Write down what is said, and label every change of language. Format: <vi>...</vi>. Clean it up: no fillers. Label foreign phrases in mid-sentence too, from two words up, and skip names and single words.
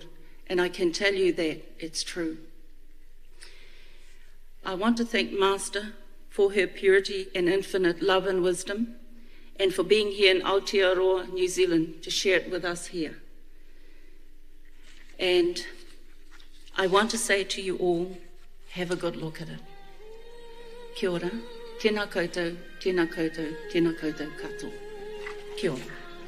<en>And I can tell you that it's true. I want to thank Master for her purity and infinite love and wisdom, and for being here in Aotearoa, New Zealand, to share it with us here. And I want to say to you all, have a good look at it.</en> <mi>Kia ora, tēnā koutou, tēnā koutou, tēnā koutou katoa. Kia ora.</mi>